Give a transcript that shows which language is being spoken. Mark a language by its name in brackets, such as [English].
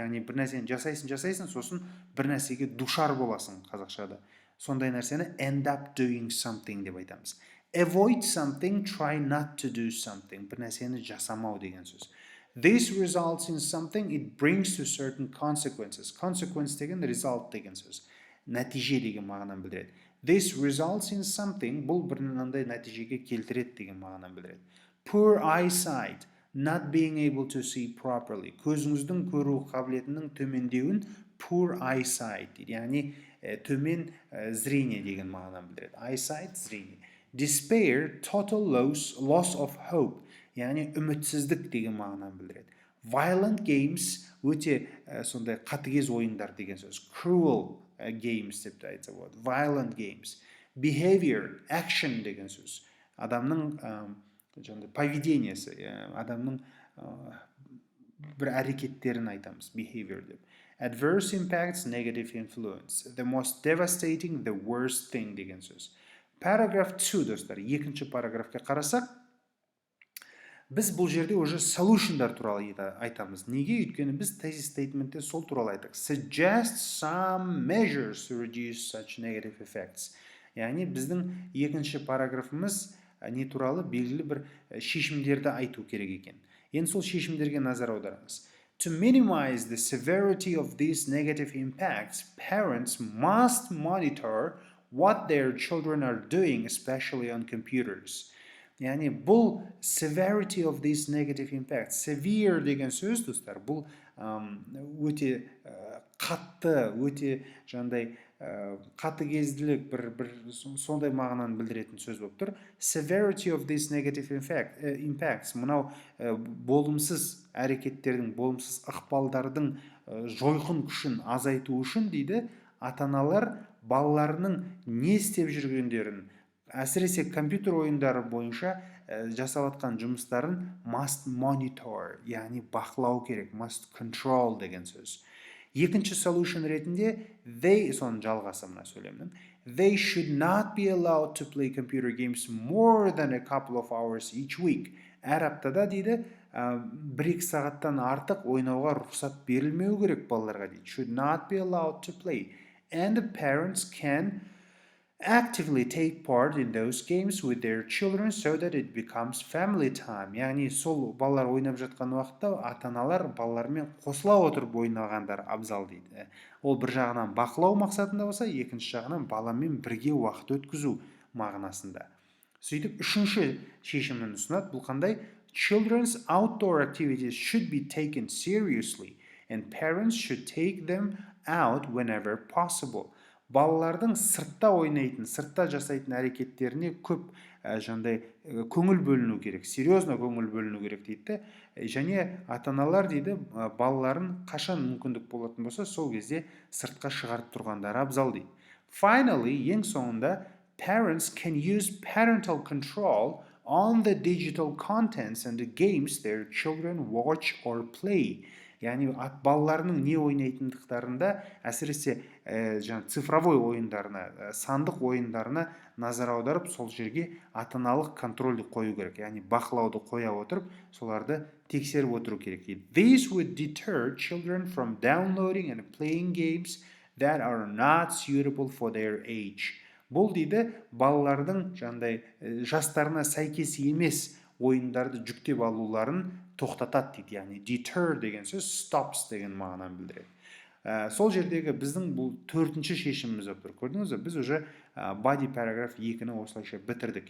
[Kazakh] Яғни бір нәрсені жасайсың, сосын бір нәрсеге душар боласың қазақшада. Сондай нәрсені [English] end up doing something [Kazakh] деп айтамыз. [English] Avoid something, try not to do something. [Kazakh] Бір нәрсені жасамау деген сөз. [English] This results in something, it brings to certain consequences. [Kazakh] Consequence деген result деген сөз. Нәтиже деген мағынаны білдіреді. [English] This results in something, [Kazakh] бұл бір мынандай нәтижеге келтіреді деген мағынаны білдіреді. [English] Poor eyesight, not being able to see properly. [Kazakh] Көзіңіздің көру қабілетінің төмендеуін poor eyesight дейді. Яғни төмен зрение деген мағынаны білдіреді. Eyesight, зрение. [English] Despair, total loss of hope, [Kazakh] яғни үмітсіздік деген мағынаны білдіреді. Violent games, өте сондай қатыгез ойындар деген сөз. [English] Cruel games [Kazakh] деп те айтса болады. [English] Violent games. [Kazakh] Behavior, action деген сөз. Адамның поведениесі, адамның бір әрекеттерін айтамыз. Behavior деп. [English] Adverse impacts, negative influence. The most devastating, the worst thing [Kazakh] деген сөз. Paragraph 2, достар, екінші параграфқа қарасақ, біз бұл жерде уже solutionдар туралы айтамыз. Неге? Өйткені біз thesis statementте сол туралы айттық. [English] Suggest some measures to reduce such negative effects. [Kazakh] Яғни біздің екінші параграфымыз не туралы белгілі бір шешімдерді айту керек екен. Енді сол шешімдерге назар аударыңыз. [English] To minimize the severity of these negative impacts, parents must monitor what their children are doing, especially on computers. [Kazakh] Яғни бұл [English] severity of these negative impacts. [Kazakh] Severe деген сөз, достар, бұл өте қатты, өте жаңағыдай қатыгезділік, бір сондай мағынаны білдіретін сөз болып тұр. [English] Severity of these negative impacts, [Kazakh] мынау болымсыз әрекеттердің, болымсыз ықпалдардың жойқын күшін азайту үшін дейді, ата-аналар балаларының не істеп жүргендерін, әсіресе компьютер ойындары бойынша жасап жатқан жұмыстарын [English] must monitor, [Kazakh] яғни бақылау керек, [English] must control [Kazakh] деген сөз. Екінші solution ретінде соның жалғасы мына сөйлемнің. [English] They should not be allowed to play computer games more than a couple of hours each week. [Kazakh] Әр аптада дейді, бір-екі сағаттан артық ойнауға рұқсат берілмеу керек балаларға дейді. [English] Should not be allowed to play. And the parents can actively take part in those games with their children so that it becomes family time. [Kazakh] Яғни сол балалар ойнап жатқан уақытта ата-аналар балалармен қосыла отырып ойнағандар абзал дейді. Ол бір жағынан бақылау мақсатында болса, екінші жағынан баламен бірге уақыт өткізу мағынасында. Сөйтіп, үшінші шешімін ұсынады. Бұл қандай? [English] Children's outdoor activities should be taken seriously and parents should take them out whenever possible. [Kazakh] Балалардың сыртта ойнайтын, сыртта жасайтын әрекеттеріне көп жаңағыдай көңіл бөліну керек, серьезно көңіл бөліну керек дейді. Және ата-аналар дейді, балаларын қашан мүмкіндік болатын болса, сол кезде сыртқа шығарып тұрғандары абзал дейді. [English] Finally, [Kazakh] ең соңында, [English] parents can use parental control on the digital contents and the games their children watch or play. [Kazakh] Яғни балаларының не ойнайтындықтарында, әсіресе цифровой ойындарына, сандық ойындарына назар аударып, сол жерге ата-аналық контрольді қою керек. Яғни бақылауды қоя отырып, соларды тексеріп отыру керек. [English] This would deter children from downloading and playing games that are not suitable for their age. [Kazakh] Бұл дейді, балалардың жастарына сәйкес емес ойындарды жүктеп алуларын тоқтатады дейді. Яғни deter деген сөз stops деген мағынаны білдіреді. Сол жердегі біздің бұл төртінші шешіміміз болып тұр. Көрдіңіз бе? Біз уже body paragraph 2-ні осылайша бітірдік.